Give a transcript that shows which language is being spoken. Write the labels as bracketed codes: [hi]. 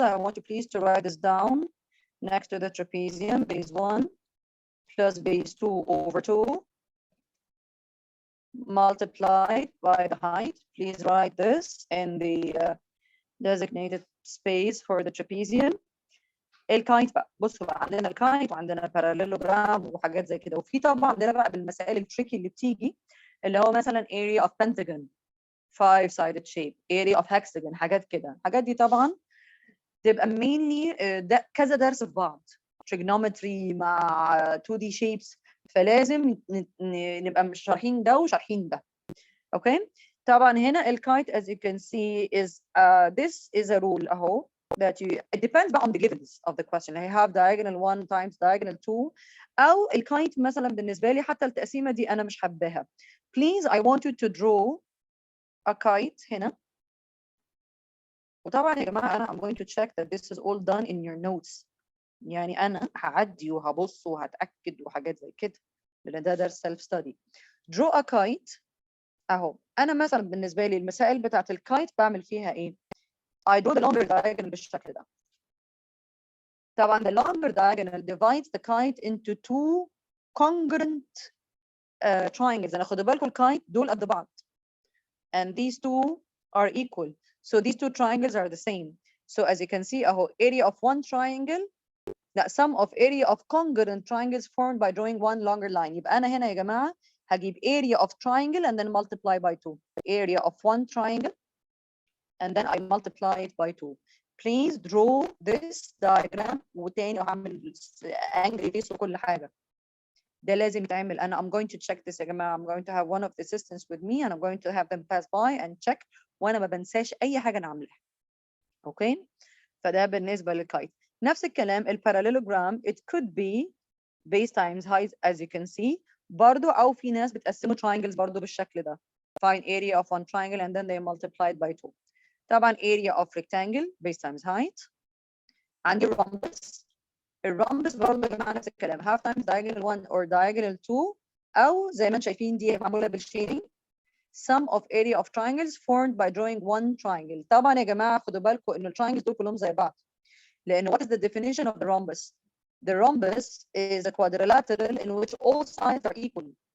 [en] I want you please to write this down next to the trapezium. Base 1 plus base 2 over 2 multiplied by the height. Please write this in the designated space for the trapezium. [ar] الكايت بقى بصوا بقى عندنا الكايت وعندنا parallelogram وحاجات زي كده، وفي طبعا عندنا بقى بالمسائل التريكي اللي بتيجي اللي هو مثلا [en] area of pentagon 5-sided shape, area of hexagon، [ar] حاجات كده. الحاجات دي طبعا تبقى [en] mainly [ar] كذا درس في بعض، trigonometry مع 2D shapes، فلازم نبقى مش شارحين ده وشارحين ده. اوكي طبعا هنا الكايت [en] as you can see is this is a rule [ar] اهو [en] that you it depends on the givens of the question. I have diagonal 1 times diagonal 2 [ar] او الكايت مثلا بالنسبه لي حتى التقسيمه دي انا مش حباها. [en] Please I want you to draw a kite [ar] هنا. وطبعا يا جماعه انا [en] I'm going to check that this is all done in your notes. [ar] يعني انا هعدي وهبص وهتاكد وحاجات زي كده لان ده درس [en] self study. Draw a kite [ar] اهو. انا مثلا بالنسبه لي المسائل بتاعت الكايت بعمل فيها ايه؟ [en] I draw the longer diagonal [ar] بالشكل ده. طبعا [en] the longer diagonal divides the kite into two congruent triangles. [ar] انا خدوا بالكم الكايت دول قد بعض. [en] And these two are equal. So these two triangles are the same. So as you can see [ar] اهو [en] area of one triangle the sum of area of congruent triangles formed by drawing one longer line. [ar] يبقى انا هنا يا جماعه هجيب [en] area of triangle and then multiply by 2. Area of one triangle and then I multiply it by 2. Please draw this diagram [ar] وتاني وهعمل [en] angry face [ar] وكل حاجة. ده لازم يتعمل. أنا [en] I'm going to check this [ar] يا جماعة. [en] I'm going to have one of the assistants with me and I'm going to have them pass by and check [ar] وأنا ما بنساش أي حاجة أنا عاملها. أوكي؟ فده بالنسبة للكايت. نفس الكلام [en] الباراليلوجرام it could be base times height as you can see. [ar] برضو أو في ناس بتقسموا triangles برضو بالشكل ده. [en] Find area of one triangle and then they multiply it by 2. [ar] طبعا [en] area of rectangle base times height. عندي rhombus. [ar] الرhombus برضه يا جماعه نفس الكلام [en] half times diagonal 1 or diagonal 2 [ar] او زي ما انتم شايفين دي معموله بالشيدنج [en] sum of area of triangles formed by drawing one triangle. [ar] طبعا يا جماعه خدوا بالكم ان التراينجلز دول كلهم زي بعض لان [en] what is the definition of the rhombus? The rhombus is a quadrilateral in which all sides are equal.